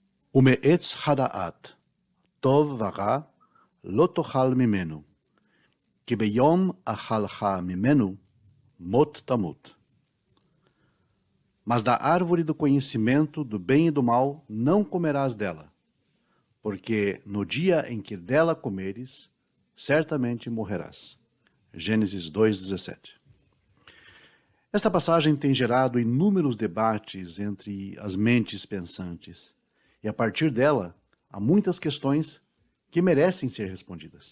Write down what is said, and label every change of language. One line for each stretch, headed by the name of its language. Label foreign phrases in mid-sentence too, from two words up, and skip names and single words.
Hebrew: ומעץ הדעת, טוב ורע, לא תאכל ממנו, כי ביום אכלך ממנו, מות תמות.
Portuguese: Mas da árvore do conhecimento do bem e do mal não comerás dela, porque no dia em que dela comeres, certamente morrerás. Gênesis 2:17. Esta passagem tem gerado inúmeros debates entre as mentes pensantes, e a partir dela há muitas questões que merecem ser respondidas.